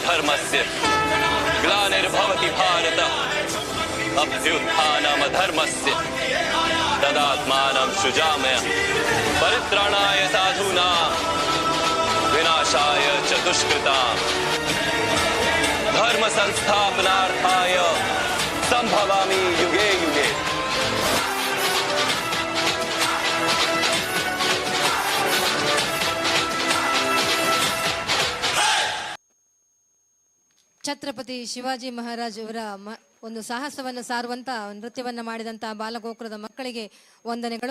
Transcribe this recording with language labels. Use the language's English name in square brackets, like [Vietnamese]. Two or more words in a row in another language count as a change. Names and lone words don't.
[Sanskrit] धर्मस्य ग्लानिर्भवति भारत अभ्युत्थानमधर्मस्य तदात्मानं सृजामि परित्राणाय साधूनां विनाशाय च दुष्कृताम् धर्म संस्थापनार्थाय संभवामि युगे युगे। [Kannada] ಛತ್ರಪತಿ ಶಿವಾಜಿ ಮಹಾರಾಜ್ ಅವರ ಒಂದು ಸಾಹಸವನ್ನು ಸಾರುವಂತ ನೃತ್ಯವನ್ನು ಮಾಡಿದಂತ ಬಾಲಗೋಕುಲದ ಮಕ್ಕಳಿಗೆ ವಂದನೆಗಳು.